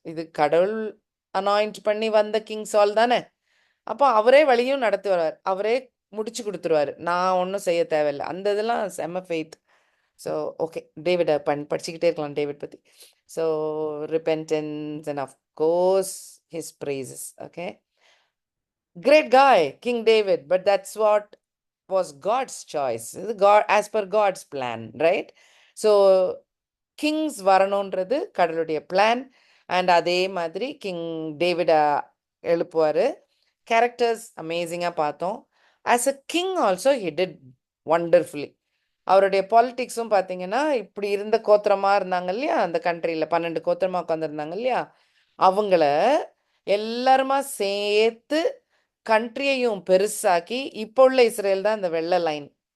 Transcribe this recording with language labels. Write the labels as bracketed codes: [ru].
[ta] இது கடவுள் அனாயிண்ட் பண்ணி வந்த கிங் சால் தானே. அப்போ அவரே வழியும் நடத்துவார், அவரே முடிச்சு கொடுத்துருவாரு, நான் ஒன்றும் செய்ய தேவையில்லை. அந்த இதெல்லாம் செம்ம ஃபெய்த். ஸோ ஓகே, டேவிட படிச்சுக்கிட்டே இருக்கலாம் டேவிட் பற்றி. [en] So repentance and of course his praises. Okay, great guy, King David, but that's what was God's choice. [ta] இது [en] God, as per God's plan, right? [ta] So Kings வரணுன்றது கடவுளுடைய பிளான். அண்ட் அதே மாதிரி king டேவிட எழுப்புவார். Characters அமேசிங்காக பார்த்தோம். [en] As a king also he did wonderfully. [ta] அவருடைய பாலிட்டிக்ஸும் பார்த்தீங்கன்னா, இப்படி இருந்த கோத்திரமாக இருந்தாங்க இல்லையா அந்த கண்ட்ரியில், 12 கோத்திரமாக உட்காந்துருந்தாங்க இல்லையா, அவங்கள எல்லாருமா சேர்த்து கண்ட்ரியையும் பெருசாக்கி இப்போ உள்ள இஸ்ரேல் தான் இந்த வெள்ளை லைன்.